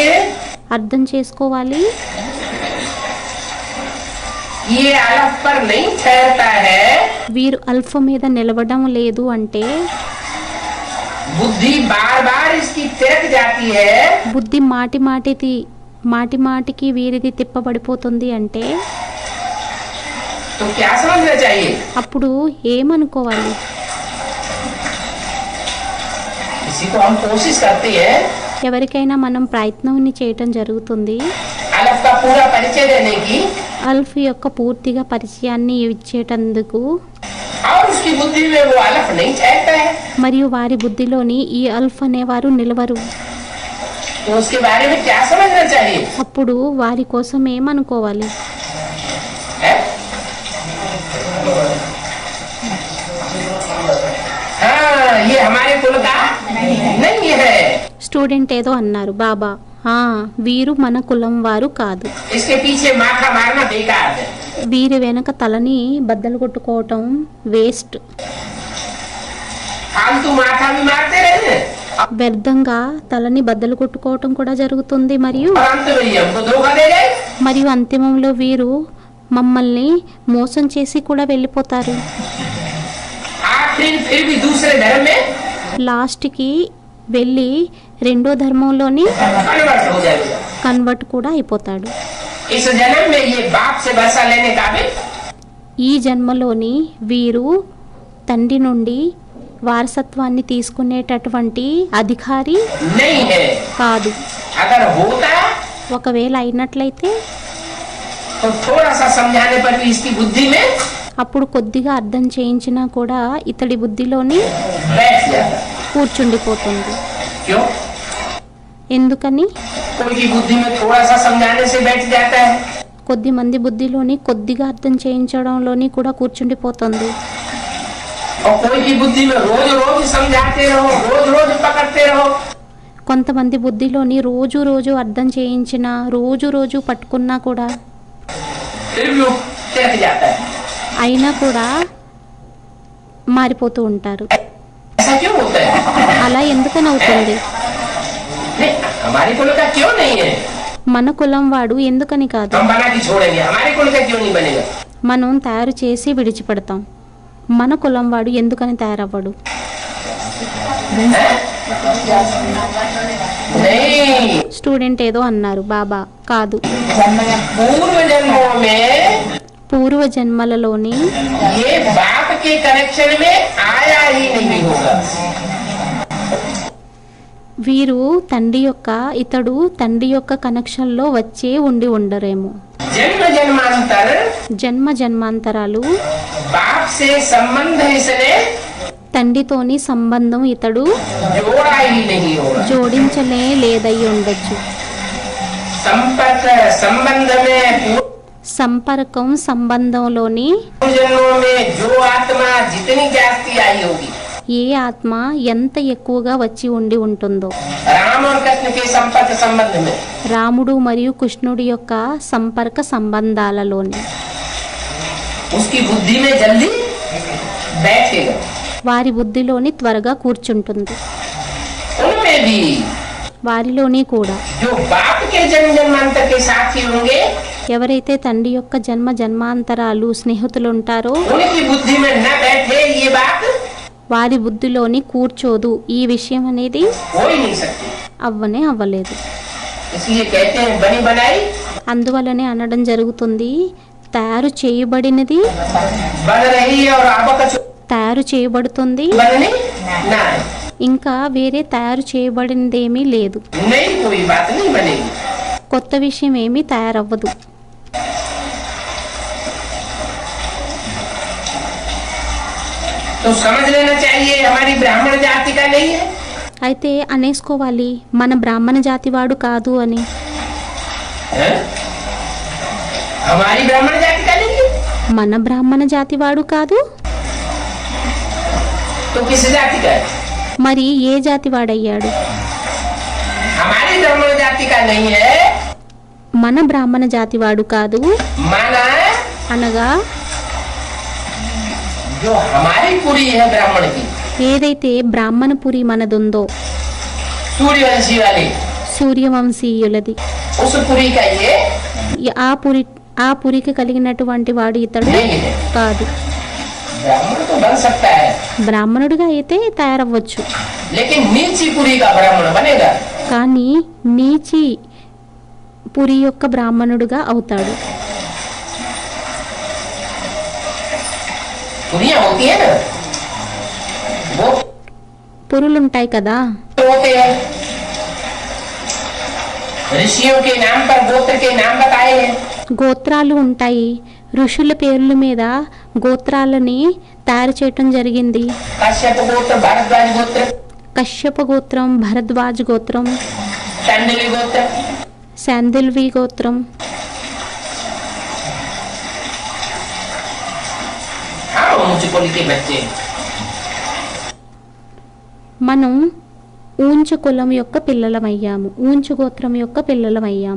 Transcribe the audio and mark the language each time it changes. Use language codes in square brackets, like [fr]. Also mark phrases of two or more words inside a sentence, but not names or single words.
[te] అర్థం చేసుకోవాలి. [hi] ये अलग पर नहीं ठहरता है, [te] వీరు అల్ఫ్ మీద నిలవడం లేదు అంటే [hi] बुद्धि बार बार इसकी तिरक जाती है, [te] బుద్ధి మాటి మాటికి వీరిది తిప్పబడిపోతుంది అంటే [hi] तो क्या समझना चाहिए? [te] అప్పుడు ఏమనుకోవాలి? [hi] किसी को हम कोशिश करते हैं [te] ఎవరికైనా మనం ప్రయత్నం చేయటం జరుగుతుంది [hi] अलग का पूरा परिचय देने की, [te] అల్ఫ్ యొక్క పూర్తిగా పరిచయాన్ని ఇచ్చేటందుకు, [hi] और उसकी बुद्धि में वो अलग नहीं ठहरता है, [te] మరియు వారి బుద్ధిలోని ఈ అల్ఫ్ అనేవారు నిలవరు. [hi] तो उसके बारे में क्या समझना चाहिए? [te] అప్పుడు వారి కోసం ఏమనుకోవాలి? [hi] है? हाँ, ये हमारे कुल का नहीं है, [te] స్టూడెంట్ ఏదో అన్నారు, బాబా వీరు మన కులం వారు కాదు, [hi] इसके पीछे माथा मारना बेकार है। [te] వీరి వెనక తలని బద్దలు కొట్టుకోవటం వేస్ట్. [hi] फालतू माथा भी मारते रहे, [te] వ్యర్థంగా తలని బద్దలు కొట్టుకోవటం కూడా జరుగుతుంది. మరియు [hi] और अंत में ये हमको धोखा दे गए। [te] మరియు అంతిమంలో వీరు మమ్మల్ని మోసం చేసి కూడా వెళ్ళిపోతారు. [hi] आखिर फिर भी दूसरे धर्म में [te] లాస్ట్కి వెళ్ళి రెండో ధర్మంలోని [hi] कन्वर्ट हो जाएगा। [te] కన్వర్ట్ కూడా అయిపోతాడు. [hi] इस जन्म में ये बाप से वर्षा लेने का भी [te] ఈ జన్మలోని వీరు తండ్రి నుండి వారసత్వాన్ని తీసుకునేటటువంటి అధికారి [hi] नहीं है। [te] కాదు. [hi] अगर होता [te] ఒకవేళ అయినట్లయితే [hi] तो थोड़ा सा समझाने पर भी इसकी बुद्धि में [te] అప్పుడు కొద్దిగా అర్థం చేయించినా కూడా ఇతడి బుద్ధిలోని [hi] बैठ जाता। [te] కూర్చుండిపోతుంది. [hi] क्यों? [te] ఎందుకని? [hi] कोई की बुद्धि में थोड़ा सा समझाने से बैठ जाता है, [te] కొద్ది మంది బుద్ధిలోని కొద్దిగా అర్థం చేయించడంలోని కూడా కూర్చుండిపోతుంది. [hi] और कोई की बुद्धि में रोज रोज समझाते रहो, रोज रोज पकड़ते रहो, [te] కొంతమంది బుద్ధిలోని రోజు రోజు అర్థం చేయించినా రోజు రోజు పట్టుకున్నా కూడా [hi] फिर भी वो तिरक जाता है। [te] అయినా కూడా మారిపోతూ ఉంటారు. [hi] ऐसा क्यों होता है? [te] అలా ఎందుకని అవుతుంది? [hi] नहीं, हमारे कुल का क्यों नहीं है? [te] మన కులం వాడు ఎందుకని కాదు. [hi] हम बना के छोड़ेंगे, हमारे कुल का क्यों नहीं बनेगा? [te] మనం తయారు చేసి విడిచిపెడతాం. మన కులం వాడు ఎందుకని తయారవ్వడు? [hi] हैं? नहीं, [te] స్టూడెంట్ ఏదో అన్నారు, బాబా కాదు. [hi] पूर्व जन्मों में [te] పూర్వ జన్మలలోని [hi] ये बाप के कनेक्शन में आया ही नहीं होगा। [te] వీరు ఇతడు తండ్రి యొక్క కనెక్షన్లో వచ్చే ఉండరేమో. [hi] जन्म जन्मांतर [te] జన్మ జన్మాంతరాలు [hi] बाप से संबंध इसने [te] తండ్రితోని సంబంధం ఇతడు [hi] जोड़ा ही नहीं होगा। [te] జోడించలే లేదయ్యి ఉండొచ్చు. [hi] संपर्क संबंध में [te] సంపర్కం సంబంధంలోని [hi] पूर्व जन्मों में जो आत्मा जितनी जास्ती आई होगी, [te] ఏ ఆత్మ ఎంత ఎక్కువగా వచ్చి ఉంటుందో, [hi] राम और कृष्ण के संपर्क संबंध में [te] రాముడు మరియు కృష్ణుడి యొక్క సంపర్క సంబంధాలలోని [hi] उसकी बुद्धि में जल्दी बैठेगा। [te] వారి బుద్ధిలోని త్వరగా కూర్చుంటుంది. [hi] उनमें भी [te] వారిలోని కూడా [hi] जो बाप के जन्म जन्मांतर के साथी होंगे, [te] ఎవరైతే తండ్రి యొక్క జన్మ జన్మాంతరాలు స్నేహితులు ఉంటారో [hi] उनकी बुद्धि में न बैठे ये बात [te] వారి బుద్ధిలోని కూర్చోదు. ఈ విషయం అనేది [hi] हो ही नहीं सकती। [te] అవ్వలేదు. [hi] इसलिए कहते हैं बनी बनाई [te] అందువలనే అనడం జరుగుతుంది, తయారు చేయబడినది [hi] बन रही है और अब कछ [te] తయారు చేయబడుతుంది, [hi] बनने ना है। [te] ఇంకా వేరే తయారు చేయబడినదేమీ లేదు. [hi] नई कोई बात नहीं बनेगी। [te] కొత్త విషయం ఏమీ తయారవ్వదు. [hi] तो समझ लेना चाहिए हमारी ब्राह्मण जाति का नहीं है। [te] అయితే అనేసుకోవాలి, మన బ్రాహ్మణ జాతి వాడు కాదు అని. [hi] हैं? हमारी ब्राह्मण जाति का नहीं है [te] మన బ్రాహ్మణ జాతి వాడు కాదు, [hi] तो किस जाति का है? [te] మరి ఏ జాతి వాడయ్యాడు? [hi] हमारी ब्राह्मण जाति का नहीं है, [te] మన బ్రాహ్మణ జాతి వాడు కాదు [hi] माना [te] అనగా [hi] जो हमारी पूरी है ब्राह्मण की, [te] ఏదైతే బ్రాహ్మణపురి మనదుందో, [hi] सूर्यवंशी वाली, [te] సూర్యవంశీయులది, [hi] उस पुरी का ये [te] ఆ పురికి కలిగినటువంటి వాడు ఇతడు [hi] नहीं है। [te] కాదు. [hi] ब्राह्मण तो बन सकता है, [te] బ్రాహ్మణుడిగా అయితే తయారవ్వచ్చు, [hi] लेकिन नीची पुरी का ब्राह्मण बनेगा। [te] కానీ నీచి పురి యొక్క బ్రాహ్మణుడుగా అవుతాడు. [hi] पुरियां होती है ना, वो [te] పురులుంటాయి కదా, [hi] होते हैं ऋषियों के नाम पर गोत्र के नाम बताए हैं। [te] గోత్రాలు ఉంటాయి. ఋషుల పేర్ల మీద గోత్రాలని తయారు చేయటం జరిగింది. [hi] कश्यप गोत्र, भारद्वाज गोत्र, [te] కశ్యప గోత్రం, భరద్వాజ్ గోత్రం, [hi] शांडिल्य गोत्र, [te] శాందిల్వి గోత్రం. [hi] हाँ ऊंच कुल के बच्चे। [te] మనం ఊంచ కులం యొక్క పిల్లలమయ్యాము, ఊంచ గోత్రం యొక్క పిల్లలమయ్యాము.